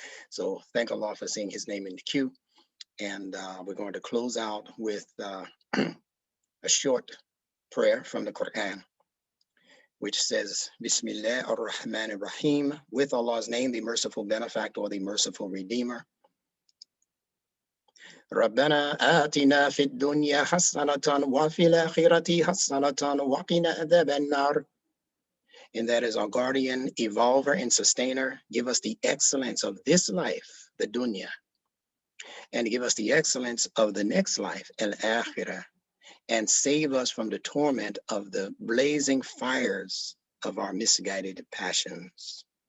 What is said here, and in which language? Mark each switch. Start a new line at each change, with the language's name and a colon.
English: So thank Allah for seeing his name in the queue. And we're going to close out with a short prayer from the Quran, which says, Bismillah ar-Rahman ar-Rahim, with Allah's name, the merciful benefactor or the merciful redeemer.
Arabic: ربنا آتنا في الدنيا حسنة وفي الآخرة حسنة وقنا عذاب النار.
English: And that is our guardian, evolver, and sustainer. Give us the excellence of this life, the dunya, and give us the excellence of the next life, al-akhirah, and save us from the torment of the blazing fires of our misguided passions.